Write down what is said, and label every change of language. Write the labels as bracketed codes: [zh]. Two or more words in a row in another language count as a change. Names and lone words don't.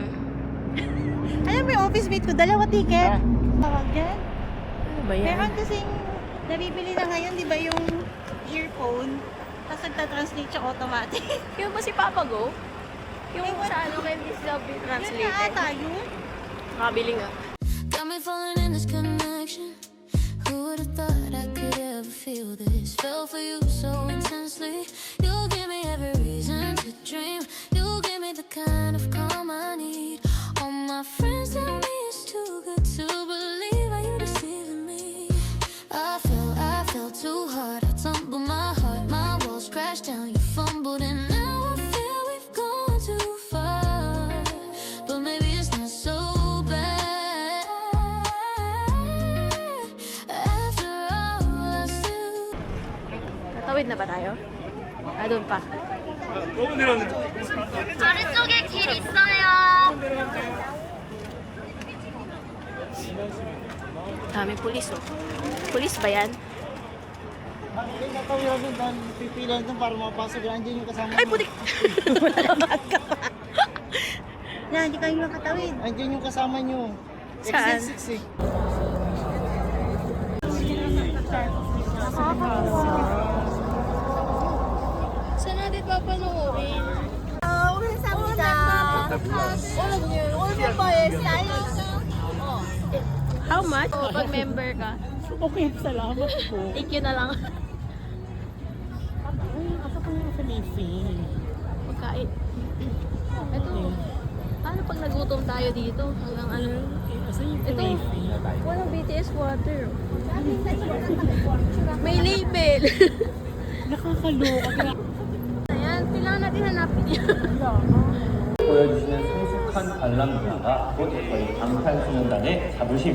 [tl] Alam mo yung office mate ko, 2 ticket. Tawag yan. Ano ba yan? Meron kasing nabibili na ngayon, di ba yung earphone? Tapos nagta-translate siya automatic. Yung ba si Papa Go? Yung sa kay Miss Love Yun na translated. ata yun. Nakabili nga. [en] Got me falling in this connection. Who would have thought I could ever feel this? Fell for you so intensely. You give me every reason to dream. You give me the kind of calm I need. All my friends tell me it's too good to believe. Are you deceiving me? I fell too hard. I tumbled my heart. My walls crashed down. You fumbled and now I feel we've gone too far. But maybe it's not so bad. After all, I still. [tl] Tatawid na ba tayo? Ah, doon pa. [ko] 아래쪽에 길 있어요. [tl] Dami pulis oh. Pulis ba yan? Natawira doon, dahil pipila doon para mapasok. Andiyan yung kasama Ay, mo. putik! Na, hindi kayo makatawid. Andiyan yung kasama nyo. Saan? Exit 6 eh. Saan natin papanoorin? [en] How much? [tl] Pag member ka. Okay, salamat po. [en] Thank you [tl] na lang. Asa po yung Philippine? Pagkain. Ito. Paano pag nagutom tayo dito? Hanggang ano? Asa yung Ito. Philippine? Walang BTS water. May label. Nakakaloka. Ayan, kailangan natin hanapin yan. [ko] 보여주시는 성숙한 관람자가 곧 저희 방탄소년단의 자부심.